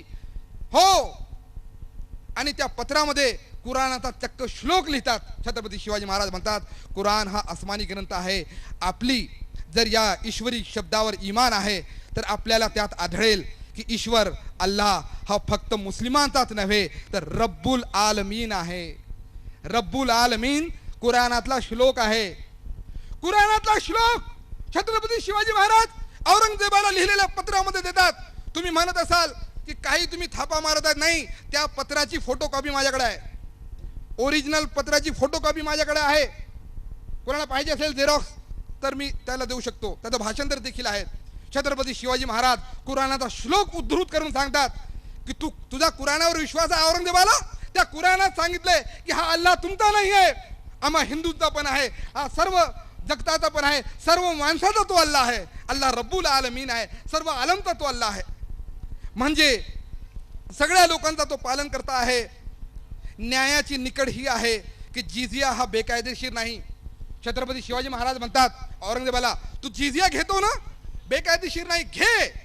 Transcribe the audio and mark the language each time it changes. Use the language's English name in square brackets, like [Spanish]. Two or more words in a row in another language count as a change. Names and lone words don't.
[Marathi] हो, आणि त्या पत्रामध्ये कुराणाचा चक्क श्लोक लिहितात. छत्रपती शिवाजी महाराज म्हणतात, कुराण हा आसमानी ग्रंथ आहे. आपली जर या ईश्वरी शब्दावर ईमान आहे तर आपल्याला त्यात आढळेल की ईश्वर अल्लाह हा फक्त मुस्लिमांचाच नव्हे तर [Arabic] رب العالمين [Marathi] आहे. [Arabic] رب العالمين [Marathi] कुराणातला श्लोक आहे. कुराणातला श्लोक छत्रपती शिवाजी महाराज औरंगजेबाला लिहिलेल्या पत्रामध्ये देतात. तुम्ही म्हणत असाल की काही तुम्ही थापा मारत आहेत. नाही, त्या पत्राची फोटोकॉपी माझ्याकडे आहे. ओरिजिनल पत्राची फोटोकॉपी माझ्याकडे आहे. कोणाला पाहिजे असेल झेरॉक्स तर मी त्याला देऊ शकतो. त्याचं भाषांतर देखील आहे. छत्रपती शिवाजी महाराज कुराणाचा श्लोक उद्धृत करून सांगतात की तुझा कुराणावर विश्वास आहे औरंगजेबाला. त्या कुराणात सांगितलंय की हा अल्लाह तुमचा नाही आहे, आम्हा हिंदूंचा पण आहे, हा सर्व जगताचा पण आहे, सर्व माणसाचा तो अल्लाह आहे. अल्लाह [Arabic] رب العالمين [Marathi] आहे, सर्व आलमचा तो अल्लाह आहे. म्हणजे सगळ्या लोकांचा तो पालन करता आहे. न्यायाची निकड ही आहे की जिझिया हा बेकायदेशीर नाही. छत्रपती शिवाजी महाराज म्हणतात औरंगजेबाला, तू जिझिया घेतो ना, बेकायदेशीर नाही, घे.